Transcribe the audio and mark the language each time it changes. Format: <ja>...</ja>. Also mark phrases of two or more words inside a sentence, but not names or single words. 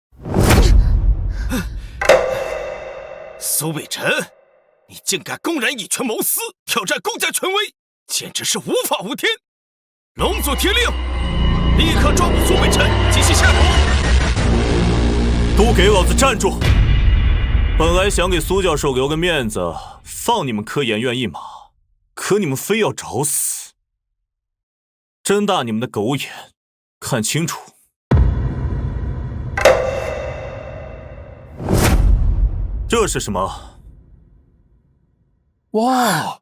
<zh>蘇北辰，你竟敢公然以權謀私，挑戰公家權威，簡直是無法無天！龍族聽令，立刻抓捕蘇北辰，及其下毒！都給老子站住！本來想給蘇教授留個面子，放你們科研院一馬，可你們非要找死！睜大你們的狗眼，看清楚！這是什麼？哇，</zh>